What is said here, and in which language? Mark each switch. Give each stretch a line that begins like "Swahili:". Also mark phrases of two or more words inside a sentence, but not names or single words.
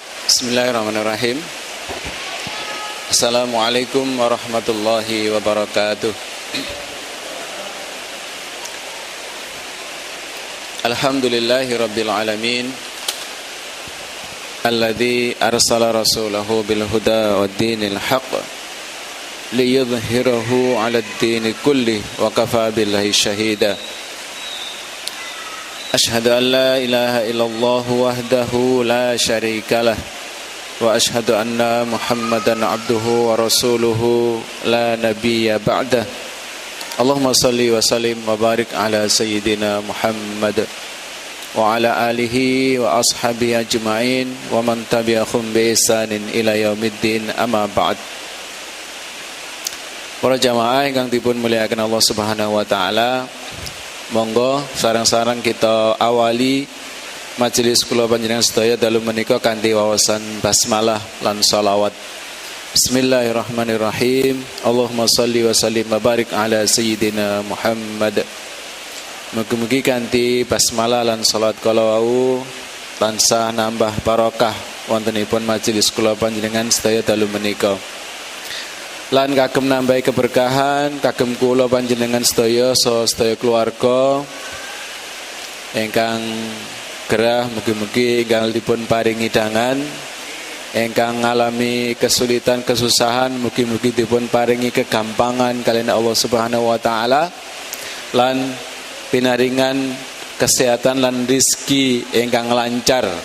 Arabic: بسم الله الرحمن الرحيم. السلام عليكم ورحمة الله وبركاته. الحمد لله رب العالمين، الذي أرسل رسوله بالهدى ودين الحق ليظهره على الدين كله وكفى بالله شهيدا. أشهد أن لا إله إلا الله وحده لا شريك له وأشهد أن محمدا عبده ورسوله لا نبي بعده. اللهم صل وسلم وبارك على سيدنا محمد وعلى آله وأصحابه أجمعين ومن تبعهم بإحسان إلى يوم الدين، أما بعد.
Javanese: Para jamaah ingkang dipun mulyakaken
Arabic: الله سبحانه وتعالى,
Javanese: monggo sareng-sareng kita awali majelis kula panjenengan sedaya dalu menika kanthi wawasan basmalah lan shalawat.
Arabic: بسم الله الرحمن الرحيم. اللهم صل وسلم وبارك على سيدنا محمد.
Javanese: Mugi-mugi kanthi basmalah lan shalawat kala wau tansah nambah barokah wontenipun majelis kula panjenengan sedaya dalu menika. Lan kagem nambahi keberkahan kagem kula panjenengan sedaya saha sedaya keluarga ingkang gerah, mugi-mugi ingkang dipun paringi dangan, ingkang ngalami kesulitan kesusahan, mugi-mugi dipun paringi kegampangan kalian
Arabic: الله سبحانه وتعالى,
Javanese: lan pinaringan kesehatan lan rizki ingkang lancar.